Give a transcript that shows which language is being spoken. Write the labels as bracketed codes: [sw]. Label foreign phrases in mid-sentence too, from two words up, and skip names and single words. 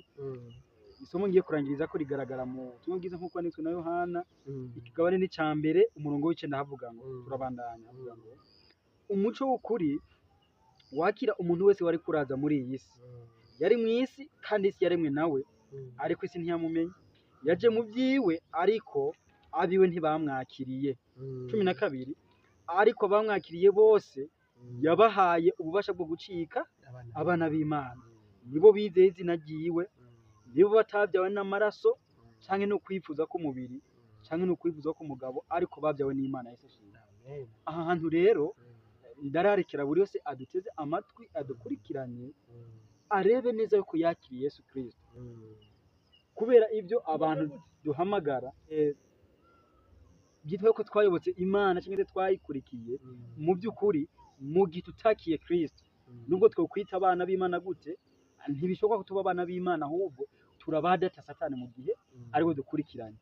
[rn] Isomo ngiye kurangiriza ko rigaragara mu butumwa bwiza nk'uko kwanditswe na Yohana ikigabane n'icya mbere umurongo w'icenda havuga ngo turabandanya havuga ngo umuco w'ukuri wakira umuntu wese wari kuraza muri iyi si yari mu isi kandi isi yaremwe nawe ariko isi ntiyamumenye yaje mu byiwe ariko abiwe ntibamwakiriye. 12 ariko bamwakiriye bose yabahaye ububasha bwo gucika abana b'Imana nibo bizeye izina ryiwe nibo batabyawe n'amaraso canke no kwifuza ko umubiri canke no kwifuza ko umugabo ariko babyawe n'Imana Yesu ashimwe. [rw] Aha hantu rero ndararekera buri wese aduteze amatwi adukurikiranye arebe neza yuko yakiriye Yesu Kristo kubera ibyo abantu duhamagara byitwa ko twayobotse Imana cyangwa twayikurikiye mu by'ukuri mu gihe tutakiye Kristo nubwo twokwita abana b'Imana gute ntibishoboka ko tuba abana b'Imana ahubwo turabadata Satani mu gihe ariwe dukurikiranye.